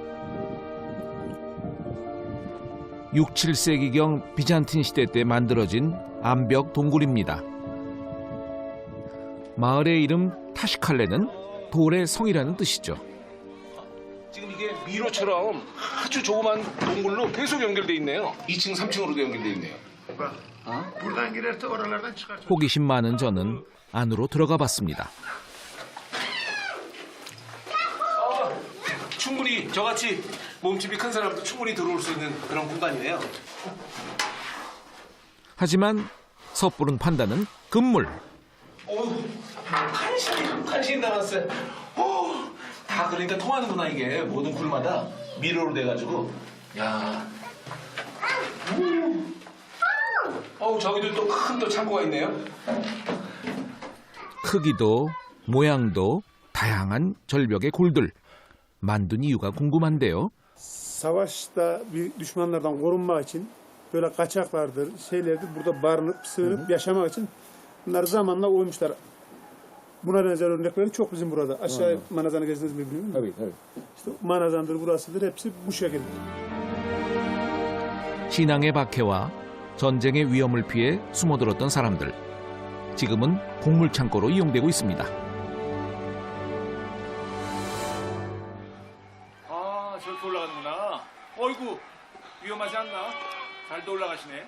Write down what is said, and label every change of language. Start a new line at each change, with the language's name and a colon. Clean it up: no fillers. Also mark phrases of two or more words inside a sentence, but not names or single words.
Korean: 6, 7세기경 비잔틴 시대 때 만들어진 암벽 동굴입니다. 마을의 이름 타시칼레는 돌의 성이라는 뜻이죠. 지금 이게 미로처럼 아주 조그만 동굴로 계속 연결돼 있네요. 2층, 3층으로도 연결돼 있네요.
Turkish: Buradan girerse oralardan çıkar.
Korean: 호기심 많은 저는 안으로 들어가 봤습니다. 충분히 저같이 몸집이 큰 사람도 충분히 들어올 수 있는 그런 공간이네요. 하지만 섣부른 판단은 금물. 어우, 간신히 남았어요. 다 그러니까 통하는구나 이게 모든 굴마다 미로로 돼가지고. 야. 어우, 저기도 또 큰 또 창고가 있네요. 크기도 모양도 다양한 절벽의 골들. 만든 이유가 궁금한데요.
Turkish: Savaşta bir düşmanlardan korunmak için böyle kaçaklardır, şeylerdir. Burada barınıp, sığınıp yaşamak için bunlar zamanla oymuşlar. Buna benzer örnekleri çok bizim burada. Aşağı Manazan'ı gezdiniz mi bilmiyorum. Tabii. İşte Manazan'dır, burasıdır. Hepsi bu şekilde.
Korean: 신앙의 박해와 전쟁의 위험을 피해 숨어들었던 사람들. 지금은 곡물 창고로 이용되고 있습니다. 아, 저렇게 올라가는구나. 어이구, 위험하지 않나? 잘도 올라가시네.